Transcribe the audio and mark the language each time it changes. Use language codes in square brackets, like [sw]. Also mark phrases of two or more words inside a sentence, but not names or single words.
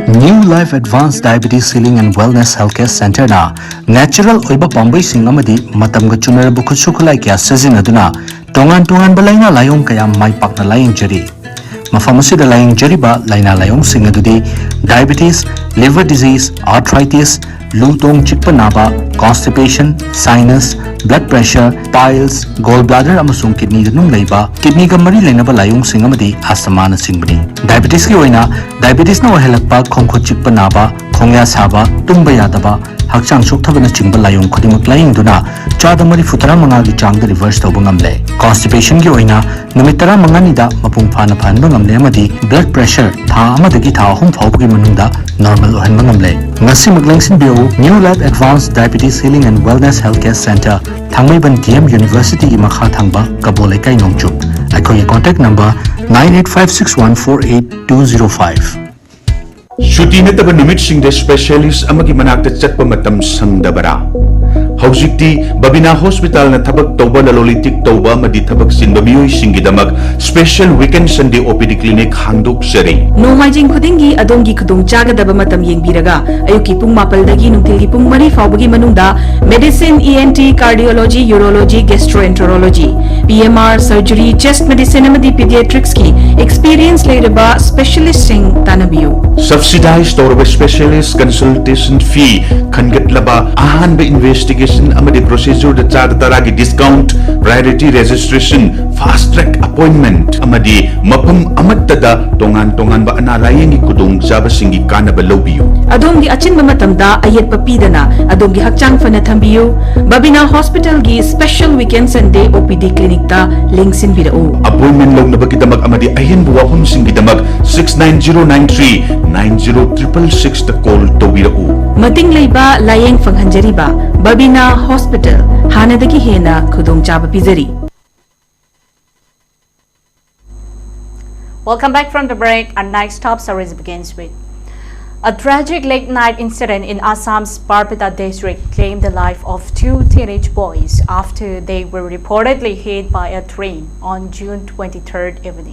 [mni] New Life Advanced Diabetes Healing and Wellness Healthcare Center na natural oiba pambai sing amadi matamga chunarabu khutsukulai kya sazinaduna tongan balaina layong kaya mai pakna laying jari. Mafam asida laying jariba laina layong sing adudi diabetes, [en] liver disease, [mni] arthritis, lutong chikpa naba, constipation, sinus, [en] blood pressure, [mni] piles, gallbladder amasung kidney danung leiba, kidney ga mari lainaba layong sing amadi asthma na singbani. Diabetes ki oina diabetes na ohelakpa khongkhot chikpa naba, khongya saba, tumba yadaba, hakchang sokthaba na chingba layong khodimak laying duna chada mari futara manga gi changda reverse tawba ngamle. Constipation ki oina numit tara manga nida mapung phana phanba ngamle amadi [en] blood pressure [mni] tha amadagi tha ahum phawbagi manungda normal ohanba ngamle. Ngasi maglangsin bio New Life Advanced Diabetes Healing and Wellness Healthcare Center Thangmaiban DM University gi makha thangba kabole kai nongchup. Aikoi [en] contact number [mni] 9856148205. Shuti nataba numit sing [en] the specialist [mni] amagi manakta chatpa matam sangdabara. Haujikti Babina Hospital na thabak tawba lalolitik tawba madi thabak sinba miyoi singidamag [en] special weekend Sunday OPD clinic [mni] hangdok sari. Nomaijing khudingi adongi khudong chagadaba matam yengbiraga ayuki pung mapaldagi nungtilgi pung mari fawbagi manungda [en] medicine, ENT, cardiology, urology, gastroenterology, PMR, surgery, chest medicine [mni] amadi pediatrics ki experience leiraba specialist sing tanabiyo. [en] Subsidized or specialist consultation fee [mni] khangatlaba ahanba investigation amadi procedure da char taragi discount, [en] priority registration, fast track appointment [mni] amadi mapam amattada tongan ba analayeng ikudong sabasingi kanaba lobiyo. Adongi achinba matamda ayet papidana adongi hakchang fana thambiyo. Babina Hospital gi [en] special weekend Sunday OPD clinic [mni] ta linksin bidao. Appointment long nabakidamag amadi ahin buwahon singidamag 69093 90666 ta call tawbirao. Mating leiba layeng fanghanjariba Babina Hospital hanadagi hena khudong chaba pizari. [en] Welcome back from the break. Our next top stories begins with a tragic late-night incident in Assam's Barpeta district claimed the life of two teenage boys after they were reportedly hit by a train on June 23rd evening.